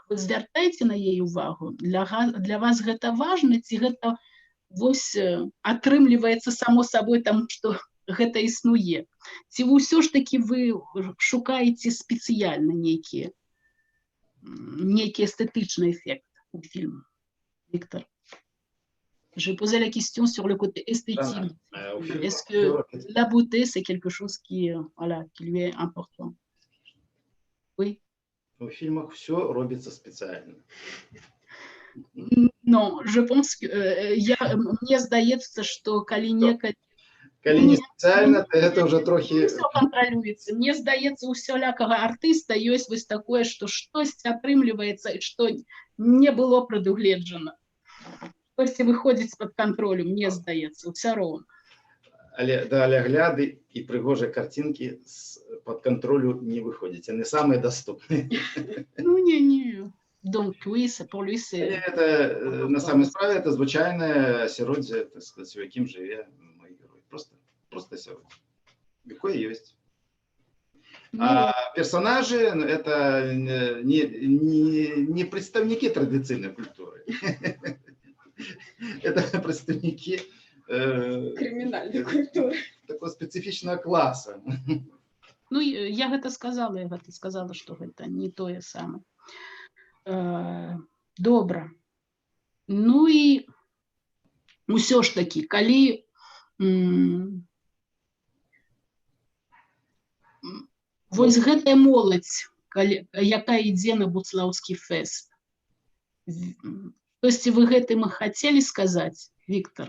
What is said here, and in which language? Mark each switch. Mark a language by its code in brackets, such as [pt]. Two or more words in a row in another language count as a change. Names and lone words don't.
[be] Вы звяртаеце на яе увагу? Для вас гэта важна, ці гэта вось атрымліваецца само сабой, таму што гэта існуе? Ці ўсё ж такі вы шукаеце спецыяльна нейкі эстэтычны эффект у фільмах? [fr] Victor, je posais la question sur le côté esthétique. Est-ce que la beauté, c'est quelque chose qui lui est important? Oui. [ru] В фильмах все робится специально. [fr] Non, je pense que [be] мне здаецца, што калі некалі [ru] не специально, то это уже трохи... [be] Все кантралюецца. Мне здаецца, у усялякага артыста ёсць вось такое, што штосьці атрымліваецца і што не было прадугледжана. Штосьці выходзіць з-пад кантролю, мне здаецца, ўсё роўна. Але далягляды і прыгожыя картинкі з-пад контролю не выходзяць. Яны самыя даступныя. Ну, не. [fr] Donc, oui, pour lui, c'est... [be] Это, на самой справе, это звычайное асяроддзе, так сказать, у якім жыве мой герой. Просто асяроддзе. Якое ёсць. [ru] А персонажи — это не представники традиционной культуры. Это представники криминальной культуры. Такого специфичного класса. [be] Ну, я гэта сказала, што гэта не тое самае. Добра. Ну і ўсё ж такі, калі вось гэтая моладзь, якая ідзе на буслаўскі фэст, штосьці вы гэтым хацелі сказаць, Віктор?